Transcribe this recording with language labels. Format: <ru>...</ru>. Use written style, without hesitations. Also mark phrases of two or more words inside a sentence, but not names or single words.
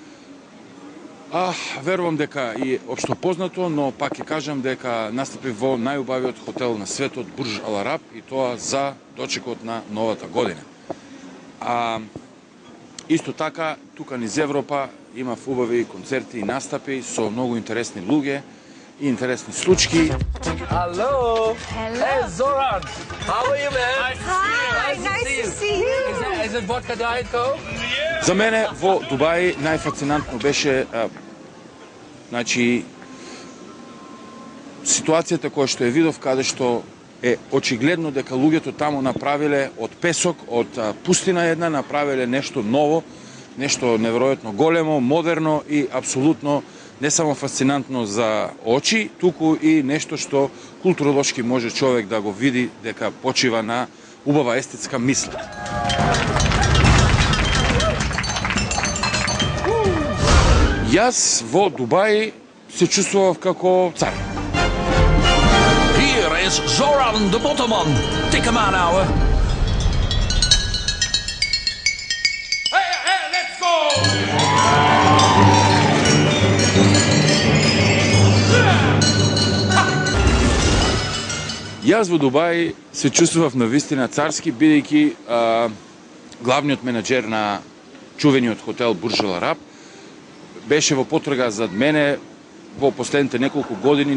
<mk>Верувам дека и општо познато, но пак ќе кажам дека настапив во најубавиот хотел на светот, Бурж Ал Араб, и тоа за дочекот на новата година. Исто така, тука низ Европа имав убави концерти и настапи со многу интересни луѓе и интересни случаи.</mk> <en>Hello. Hey, Zoran. How are you, man? Hi, nice to see you. Is it vodka Diet Coke?</en> <mk>За мене во Дубај најфасцинантно беше значи ситуацијата која што ја видов, каде што е очигледно дека луѓето таму направиле од песок, од пустина една, направиле нешто ново, нешто неверојатно големо, модерно и апсолутно не само фасцинантно за очи, туку и нешто што културолошки може човек да го види дека почива на убава естетска мисла. Јас во Дубај се чувствував како цар.</mk> <nl>Hier is Zoran de Bottelman. Tik hem aan, ouwe.</nl> <en>Hey, let's go!</en> <mk>Јас во Дубај се чувствував навистина царски, бидејќи главниот менаџер на чувениот хотел Бурж Ал Араб беше во потрага зад мене во последните неколку години.</mk>